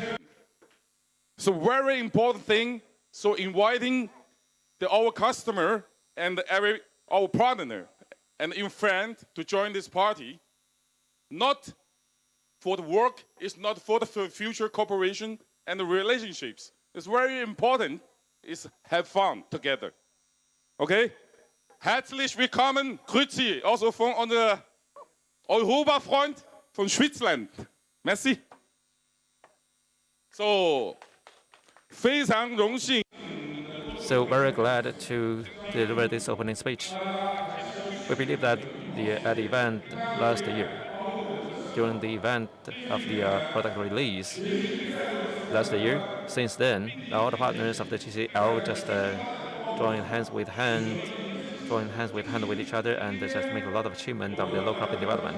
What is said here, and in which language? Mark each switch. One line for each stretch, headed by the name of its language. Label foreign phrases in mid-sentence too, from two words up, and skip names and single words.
English: So very important thing So inviting our customer and our partner and even friend to join this party, not for the work, it's not for the future cooperation and the relationships. It's very important is have fun together. Okay?
German: Herzlich willkommen, grüezi, also von unser Europafreund von Schwitzerland.
English: Merci. So,
Chinese: 非常荣幸。
English: So very glad to deliver this opening speech. We believe that at the event last year, during the event of the product release last year, since then, all the partners of the GCL just join hands with hand with each other and just make a lot of achievement of the low carbon development.